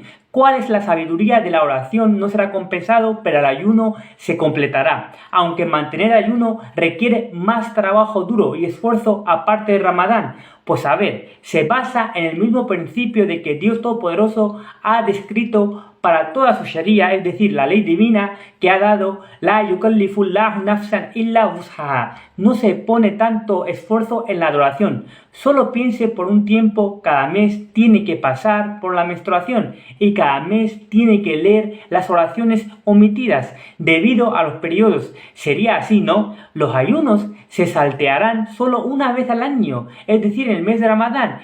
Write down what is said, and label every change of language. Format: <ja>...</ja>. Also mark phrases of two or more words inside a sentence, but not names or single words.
<es>¿Cuál es la sabiduría de la oración? No será compensado, pero el ayuno se completará. Aunque mantener ayuno requiere más trabajo duro y esfuerzo aparte de Ramadán. Pues a ver, se basa en el mismo principio de que Dios Todopoderoso ha descrito para toda su sharia, es decir, la ley divina que ha dado,</es> <ar>لا يكلف الله نفسا إلا وسعها.</ar> <es>No se pone tanto esfuerzo en la adoración. Solo piense por un tiempo, cada mes tiene que pasar por la menstruación y cada mes tiene que leer las oraciones omitidas debido a los periodos. Sería así, ¿no? Los ayunos se saltearán solo una vez al año, es decir, en el mes de Ramadán.</es>